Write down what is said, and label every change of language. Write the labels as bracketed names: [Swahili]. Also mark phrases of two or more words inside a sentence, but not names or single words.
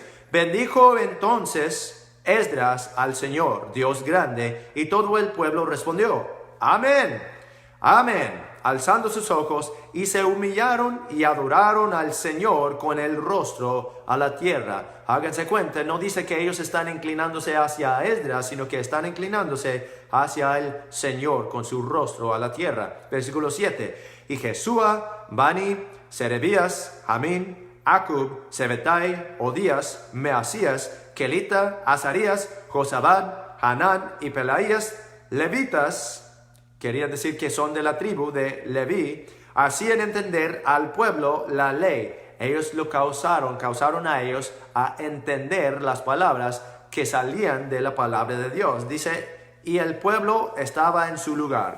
[Spanish] Bendijo entonces Esdras al Señor, Dios grande, y todo el pueblo respondió, amén, amén, alzando sus ojos, y se humillaron y adoraron al Señor con el rostro a la tierra. Háganse cuenta, no dice que ellos están inclinándose hacia Esdras, sino que están inclinándose hacia el Señor con su rostro a la tierra. Versículo 7. Y Jesúa, Bani, Serebías, Jamín, Acub, Sebetai, Odías, Measías, Kelita, Azarías, Josabad, Hanán y Pelaías, levitas, quería decir que son de la tribu de Leví, hacían entender al pueblo la ley. Ellos lo causaron a ellos a entender las palabras que salían de la palabra de Dios. Dice, y el pueblo estaba en su lugar.